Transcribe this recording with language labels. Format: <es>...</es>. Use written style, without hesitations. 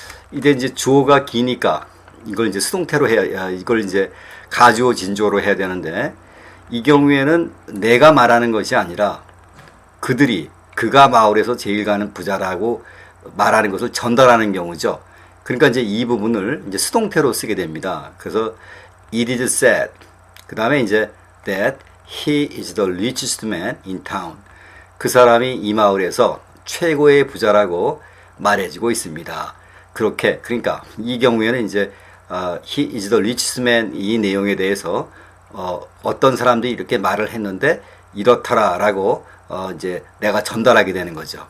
<ko>이제 주어가 기니까 이걸 이제 수동태로 해야, 이걸 이제 가주어 진주어로 해야 되는데, 이 경우에는 내가 말하는 것이 아니라 그가 마을에서 제일 가는 부자라고 말하는 것을 전달하는 경우죠. 그러니까 이제 이 부분을 이제 수동태로 쓰게 됩니다. 그래서</ko> <en>it is said,</en> <ko>그 다음에 이제</ko> <en>that he is the richest man in town.</en> <ko>그 사람이 이 마을에서 최고의 부자라고 말해지고 있습니다. 그렇게, 그러니까 이 경우에는 이제</ko> <en>he is the richest man</en> <ko>이 내용에 대해서 어떤 사람들이 이렇게 말을 했는데 이렇더라라고 이제 내가 전달하게 되는 거죠.</ko>